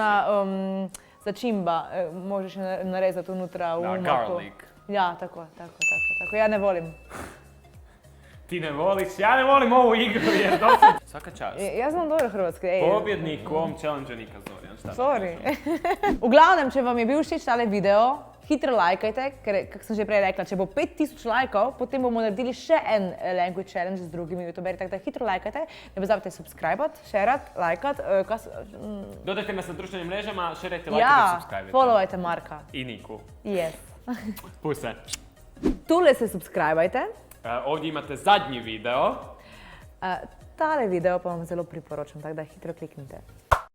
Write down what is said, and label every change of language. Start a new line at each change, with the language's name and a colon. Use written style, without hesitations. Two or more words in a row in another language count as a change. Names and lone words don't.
Croatian: Ona začimba, možeš je narezati unutra u umaku. Garlic. Ja, tako. Ja ne volim. Ti ne voliš, ja ne volim ovu igru jer dosad... Svaka čast. Ja znam dobro hrvatski. Pobjednik u ovom challenge-u Nika Zorjan, šta da Sorry. kažem. Uglavnom,
Slovenian: če vam je bil všeč tale video, hitro lajkajte, ker, kako sem že prej rekla, če bo 5000 lajkov, potem bomo naredili še en
English: language challenge
Slovenian: z drugimi youtuberji, tako da hitro lajkajte, ne pozabite subscribe-at, shareat, lajkat,
Croatian: Dodajte nas na društvenim mrežama, šerajte, lajkajte,
Slovenian: ja, subscribe-ajte. followajte Marka.
Croatian: I Niku. Yes. Puse.
Slovenian: Tule se subscribe-ajte.
Croatian: Ovdje imate zadnji video.
Slovenian: Tale video pa vam zelo priporočam, tako da hitro kliknite.